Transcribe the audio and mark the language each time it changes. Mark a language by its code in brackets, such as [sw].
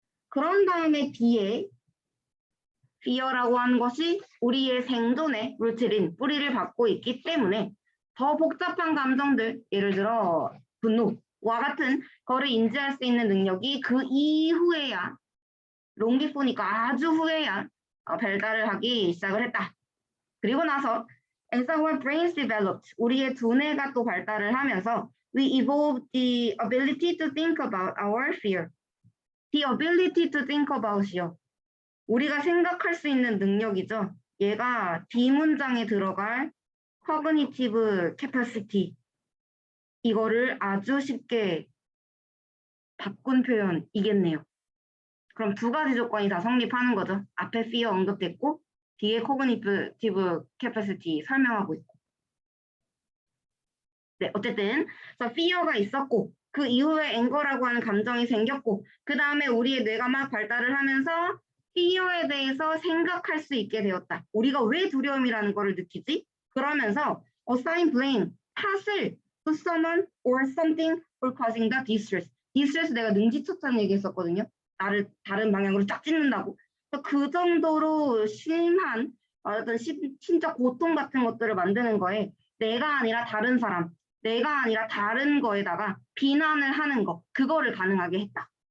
[ko] 그런 다음에 뒤에 fear라고 하는 것이 우리의 생존의 루트인 뿌리를 받고 있기 때문에 더 복잡한 감정들, 예를 들어 분노와 같은 거를 인지할 수 있는 능력이 그 이후에야 롱기포니까 아주 후에야 발달을 하기 시작을 했다. 그리고 나서 [en] as our brains developed, [ko] 우리의 두뇌가 또 발달을 하면서 [en] we evolved the ability to think about our fear. The ability to think about이요. [ko] 우리가 생각할 수 있는 능력이죠. 얘가 D문장에 들어갈 cognitive capacity. 이거를 아주 쉽게 바꾼 표현이겠네요. 그럼 두 가지 조건이 다 성립하는 거죠. 앞에 fear 언급됐고 뒤에 cognitive capacity 설명하고 있고. 네, 어쨌든 그래서 fear가 있었고 그 이후에 anger라고 하는 감정이 생겼고 그 다음에 우리의 뇌가 막 발달을 하면서 fear에 대해서 생각할 수 있게 되었다. 우리가 왜 두려움이라는 거를 느끼지? 그러면서 [en] assign blame, [ko] 탓을 [en] to someone or something for causing the distress. [ko] distress 내가 능지처참 얘기했었거든요. 나를 다른 방향으로 쫙 찢는다고. 그 정도로 심한 어떤 신적 고통 같은 것들을 만드는 거에 내가 아니라 다른 사람, 내가 아니라 다른 거에다가 비난을 하는 거, 그거를 가능하게 했다.